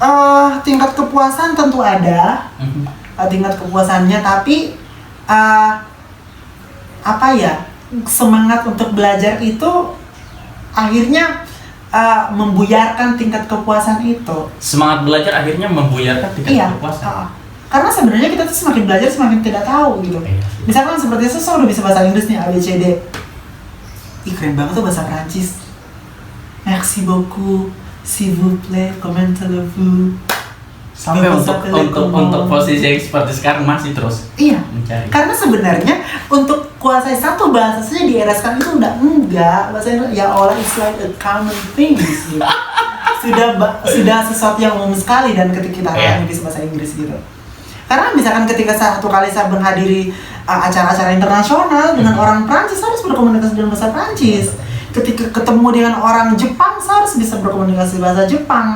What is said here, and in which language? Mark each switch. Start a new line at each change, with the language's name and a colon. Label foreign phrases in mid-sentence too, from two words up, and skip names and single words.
Indonesian: Tingkat kepuasan tentu ada. Tingkat kepuasannya, tapi semangat untuk belajar itu akhirnya membuyarkan tingkat kepuasan itu. Semangat belajar akhirnya membuyarkan tingkat kepuasan. Karena sebenarnya kita tuh semakin belajar semakin tidak tahu gitu. Misalkan seperti saya udah bisa bahasa Inggris nih, ABCD. Ih keren banget tuh bahasa Prancis.
French: Merci beaucoup, s'il vous plaît, comment allez-vous?
Indonesian: Sampai untuk posisi yang seperti sekarang masih terus mencari. Karena sebenarnya untuk kuasai satu bahasa saja di era sekarang itu enggak bahasa Inggris
Arabic: ya Allah,
English: it's like a common thing gitu.
Indonesian: sudah sesuatu yang umum sekali dan ketika kita hanya bisa bahasa Inggris gitu. Karena misalkan ketika satu kali saya menghadiri acara-acara internasional dengan orang Prancis, saya harus berkomunikasi dengan bahasa Prancis. Ketika ketemu dengan orang Jepang, saya harus bisa berkomunikasi bahasa Jepang.